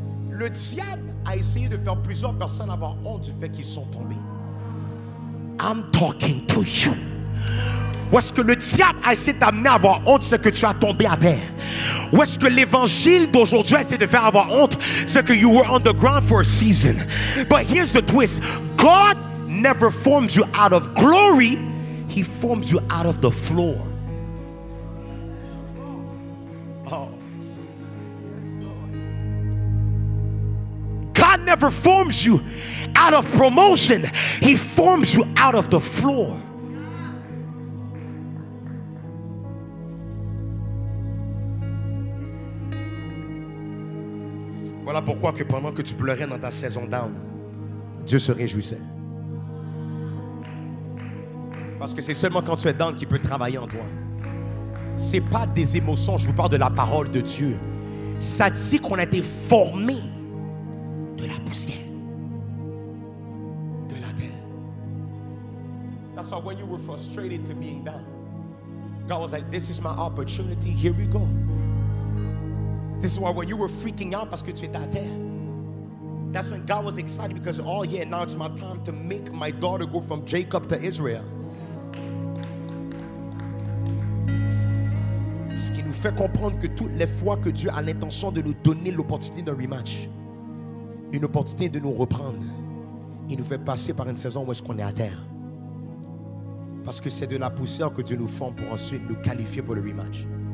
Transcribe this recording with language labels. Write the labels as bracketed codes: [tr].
[fr] Le diable a essayé de faire plusieurs personnes avoir honte du fait qu'ils sont tombés. [en] I'm talking to you. [fr] Où est-ce que le diable a essayé d'amener à avoir honte, c'est que tu as tombé à terre. Où est-ce que l'évangile d'aujourd'hui a essayé de faire avoir honte, c'est que [en] you were on the ground for a season. But here's the twist. God never forms you out of glory. He forms you out of the floor. Oh. God never forms you out of promotion. He forms you out of the floor. [fr] Voilà pourquoi que pendant que tu pleurais dans ta saison down, Dieu se réjouissait. Parce que c'est seulement quand tu es down qu'il peut travailler en toi. C'est pas des émotions, je vous parle de la parole de Dieu. Ça dit qu'on a été formé de la poussière, de la terre. [en] That's why when you were frustrated to being down, God was like, this is my opportunity, here we go. This is why when you were freaking out [fr] parce que tu étais à terre, [en] that's when God was excited because, oh yeah, now it's my time to make my daughter go from Jacob to Israel. [fr] Ce qui nous fait comprendre que toutes les fois que Dieu a l'intention de nous donner l'opportunité d'un rematch, une opportunité de nous reprendre, il nous fait passer par une saison où est-ce qu'on est à terre. Parce que c'est de la poussière que Dieu nous forme pour ensuite nous qualifier pour le rematch.